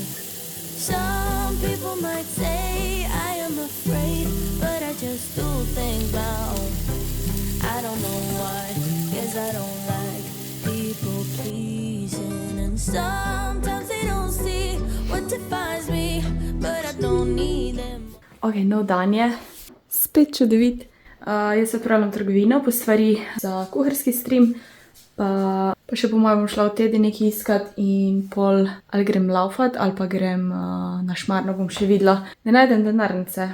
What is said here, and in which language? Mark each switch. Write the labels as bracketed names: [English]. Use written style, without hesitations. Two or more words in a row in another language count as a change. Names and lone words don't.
[English] Some people might say I am afraid, but I just do things my own. I don't know why, 'cause I don't like people pleasing, and sometimes they don't see what defines me, but I don't need them. [Slovenian] Ok, nov dan je. Spet čudovit. Jaz se pravim trgovino po stvari za kuharski stream, pa še po mojem bom šla v teden nekaj iskat in pol ali grem laufat ali pa grem na Šmarno, bom še videla. Ne najdem denarnice.